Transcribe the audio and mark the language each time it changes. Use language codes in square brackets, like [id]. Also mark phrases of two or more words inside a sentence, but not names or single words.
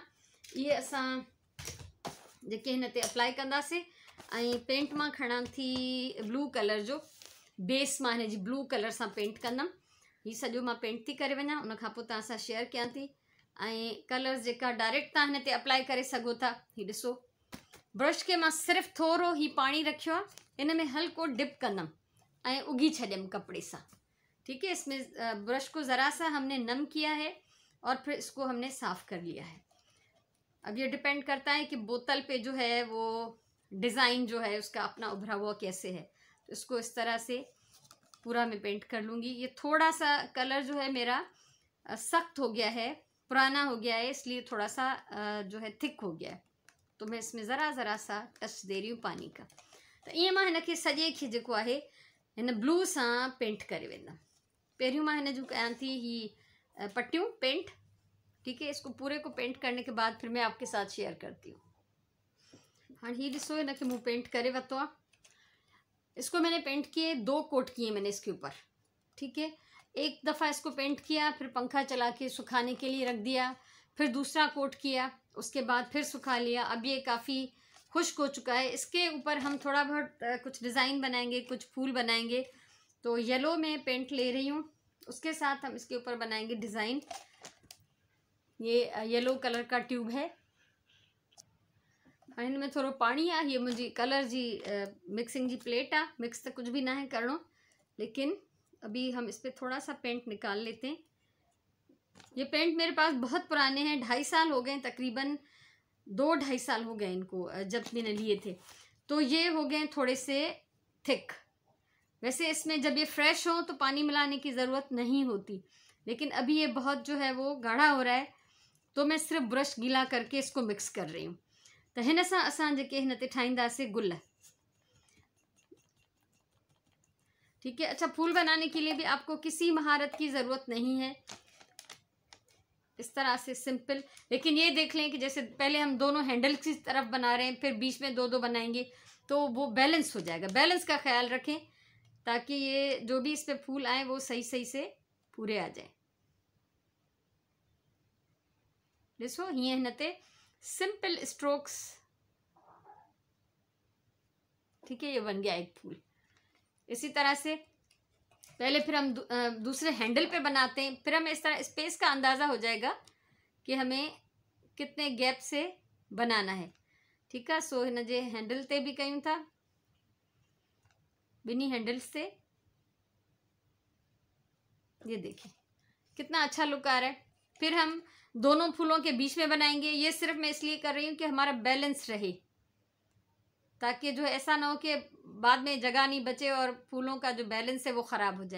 [sd] इहे असां जेके हिन ते अप्लाई कंदासीं ऐं पेंट मां खणां थी [en] blue colour [sd] जो बेस, मां हिन जी [en] blue colour [sd] सां पेंट कंदमि। ही सॼो मां पेंट थी करे वञां, उन खां पोइ तव्हां सां शेयर कयां थी। ऐं कलर्स जेका डायरेक्ट तव्हां हिन ते अप्लाई करे सघो था। ही ॾिसो, ब्रश के मां सिर्फ़ु थोरो ही पाणी रखियो आहे, इन में हल्को डिप कंदमि ऐं उगी छॾियमि कपिड़े सां। [hi] ठीक है, इसमें ब्रश को ज़रा सा हमने नम किया है और फिर इसको हमने साफ़ कर लिया है। अब ये डिपेंड करता है कि बोतल पे जो है वो डिज़ाइन जो है उसका अपना उभरा हुआ कैसे है। तो इसको इस तरह से पूरा मैं पेंट कर लूँगी। ये थोड़ा सा कलर जो है मेरा सख्त हो गया है, पुराना हो गया है, इसलिए थोड़ा सा जो है थिक हो गया है, तो मैं इसमें ज़रा सा टच दे रही हूँ पानी का। [sd] तो ईअं मां हिनखे सॼे खे जेको आहे हिन ब्लू सां पेंट करे वेंदमि। पहिरियों मां हिन जूं कयां थी ही पट्टियूं पेंट। [hi] ठीक है, इसको पूरे को पेंट करने के बाद फिर मैं आपके साथ शेयर करती हूँ। [sd] हाँ, ही ॾिसो, हिनखे मूं पेंट करे वरितो आहे। [hi] इसको मैंने पेंट किए, 2 कोट किए मैंने इसके ऊपर। ठीक है, एक दफ़ा इसको पेंट किया, फिर पंखा चला के सुखाने के लिए रख दिया, फिर दूसरा कोट किया, उसके बाद फिर सुखा लिया। अब ये काफ़ी खुश्क हो चुका है। इसके ऊपर हम थोड़ा बहुत कुछ डिज़ाइन बनाएंगे, कुछ फूल बनाएंगे तो येलो में पेंट ले रही हूँ, उसके साथ हम इसके ऊपर बनाएंगे डिज़ाइन। ये [en] yellow colour [hi] का ट्यूब है, [sd] हिन में थोड़ो पानी आहे। ये मुंहिंजी कलर जी मिक्सिंग जी प्लेट आहे। [hi] मिक्स तो कुछ भी ना है करणो, लेकिन अभी हम इस पर थोड़ा सा पेंट निकाल लेते हैं। ये पेंट मेरे पास बहुत पुराने हैं, 2.5 साल हो गए तकरीबन, 2-2.5 साल हो गए इनको जब मैंने लिए थे। तो ये हो गए थोड़े से थिक। वैसे इसमें जब ये फ्रेश हो तो पानी मिलाने की ज़रूरत नहीं होती, लेकिन अभी ये बहुत जो है वो गाढ़ा हो रहा है, तो मैं सिर्फ ब्रश गीला करके इसको मिक्स कर रही हूँ। [sd] तो हिन सां असां जेके हिन ते ठाहींदासीं गुल। [hi] ठीक है। अच्छा, फूल बनाने के लिए भी आपको किसी महारत की ज़रूरत नहीं है, इस तरह से सिंपल। लेकिन ये देख लें कि जैसे पहले हम दोनों हैंडल की तरफ बना रहे हैं, फिर बीच में 2-2 बनाएंगे, तो वो बैलेंस हो जाएगा। बैलेंस का ख्याल रखें ताकि ये जो भी इस पे फूल आए वो सही सही से पूरे आ जाए। [sd] ॾिसो हीअं हिन ते [en] simple strokes. [hi] ठीक है, ये बन गया एक फूल। इसी तरह से पहले फिर हम दूसरे हैंडल पे बनाते हैं, फिर हमें इस तरह स्पेस का अंदाज़ा हो जाएगा कि हमें कितने गैप से बनाना है। ठीक है। [sd] सो हिन जे हैंडल ते भी कयूं था, बिन्हीं हैंडल्स से। [hi] ये देखिए कितना अच्छा लुक आ रहा है। फिर हम दोनों फूलों के बीच में बनाएंगे। ये सिर्फ मैं इसलिए कर रही हूँ कि हमारा बैलेंस रहे, ताकि जो ऐसा ना हो कि बाद में जगह नहीं बचे और फूलों का जो बैलेंस है वो ख़राब हो जाए।